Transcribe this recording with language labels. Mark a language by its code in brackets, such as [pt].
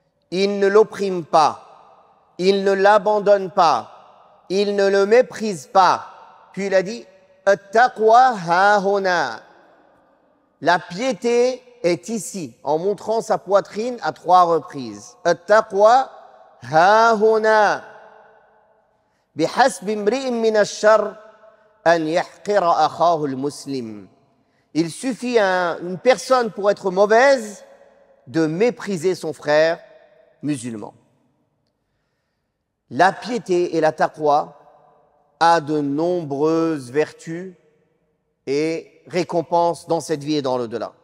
[fr] Il ne l'opprime pas, il ne l'abandonne pas, il ne le méprise pas. Puis il a dit [ar] at-taqwa hahuna. [fr] La piété est ici, en montrant sa poitrine à 3 reprises. [ar] At-taqwa hahuna. بحسب امرئ من الشر أن يحقر أخاه المسلم. [fr] Il suffit à une personne pour être mauvaise de mépriser son frère musulman. La piété et la taqwa a de nombreuses vertus et récompenses dans cette vie et dans l'au-delà.